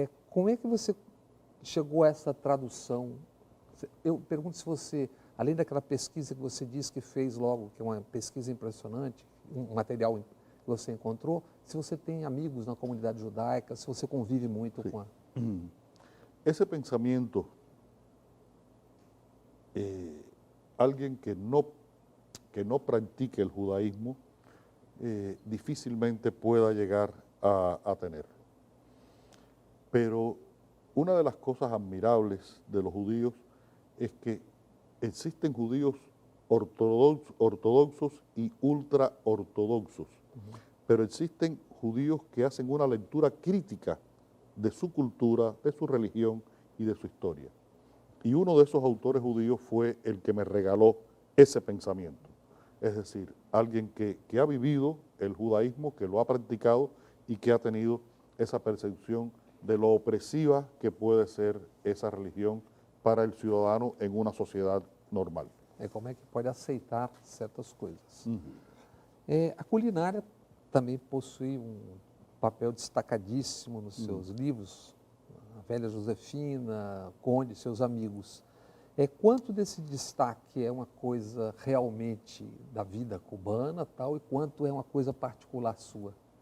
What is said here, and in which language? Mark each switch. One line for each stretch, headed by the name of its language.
Portuguese: Como é que você chegou a essa tradução? Eu pergunto se você, além daquela pesquisa que você disse que fez logo, que é uma pesquisa impressionante, um material que você encontrou, se você tem amigos na comunidade judaica, se você convive muito com a...
Spanish: Ese pensamiento, alguien que no practique el judaísmo, difícilmente pueda llegar a tener. Pero una de las cosas admirables de los judíos es que existen judíos ortodoxos y ultraortodoxos, pero existen judíos que hacen una lectura crítica de su cultura, de su religión y de su historia. Y uno de esos autores judíos fue el que me regaló ese pensamiento. Es decir, alguien que ha vivido el judaísmo, que lo ha practicado y que ha tenido esa percepción de lo opresiva que puede ser esa religión para el ciudadano en una sociedad normal.
Portuguese: Como é que pode aceitar certas coisas. A culinária também possui um papel destacadíssimo nos seus livros, a Velha Josefina, Conde, seus amigos. Quanto desse destaque é uma coisa realmente da vida cubana tal, e quanto é uma coisa particular sua?